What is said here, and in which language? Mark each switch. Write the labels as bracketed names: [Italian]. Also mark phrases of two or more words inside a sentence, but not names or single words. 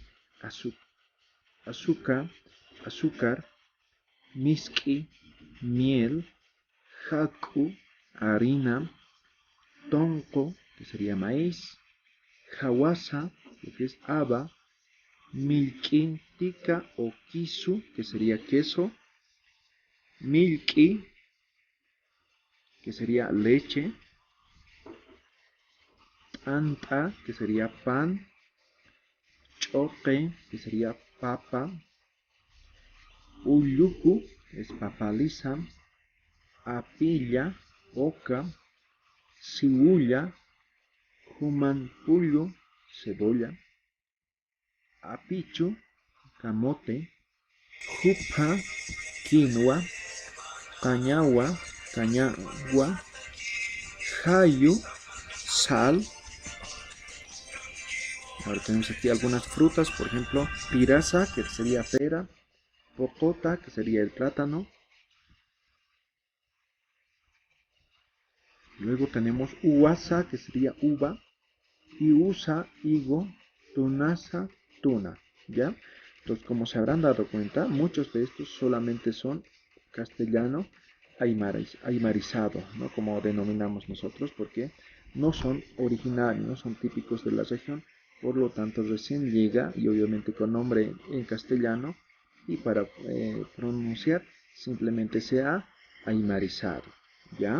[Spanish] Azúcar, azúcar, miski, miel, jacu, harina, tonco, que sería maíz, hawasa, que es haba, milkin, tika o kisu, que sería queso, milki, que sería leche, anta, que sería pan, choque, que sería papa, [Aymara] uyuku, es papaliza, apilla, oca, cibulla, humanpullo, cebolla, apichu, camote, jupa, quinoa, cañagua, cañagua, jayu, [Spanish] sal. Ahora tenemos aquí algunas frutas, por ejemplo, piraza, que sería pera, popota, que sería el plátano. Luego tenemos uasa, que sería uva, iusa, higo, tunasa, tuna, ¿ya? Entonces, como se habrán dado cuenta, muchos de estos solamente son castellano aymarizado, ¿no? Como denominamos nosotros, porque no son originarios, no son típicos de la región, por lo tanto recién llega y obviamente con nombre en castellano y para pronunciar simplemente se ha aymarizado, ¿ya?